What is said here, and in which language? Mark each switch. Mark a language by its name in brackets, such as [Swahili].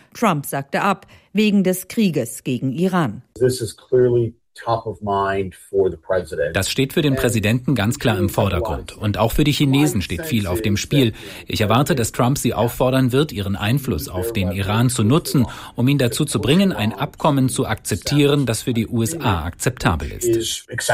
[German] Trump sagte ab, wegen des Krieges gegen Iran. [English] This is clearly top of mind for the president. [German] Das steht für den Präsidenten ganz klar im Vordergrund. Und auch für die Chinesen steht viel auf dem Spiel. Ich erwarte, dass Trump sie auffordern wird, ihren Einfluss auf den Iran zu nutzen, um ihn dazu zu bringen, ein Abkommen zu akzeptieren, das für die USA akzeptabel ist.